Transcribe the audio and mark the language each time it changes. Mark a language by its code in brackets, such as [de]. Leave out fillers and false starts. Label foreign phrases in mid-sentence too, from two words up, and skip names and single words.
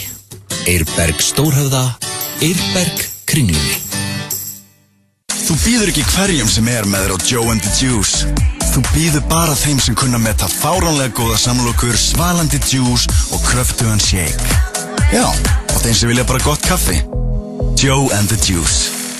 [is] Eirberg Stórhöfða, Eirberg Kringlunni. Þú býður ekki hverjum sem er með þér á Joe and the Juice. Þú býður bara þeim sem kunna meta fáránlega góða samlokur, svalandi juice og kröftugan shake. Já, og þeim sem vilja bara gott kaffi. Joe and the Juice.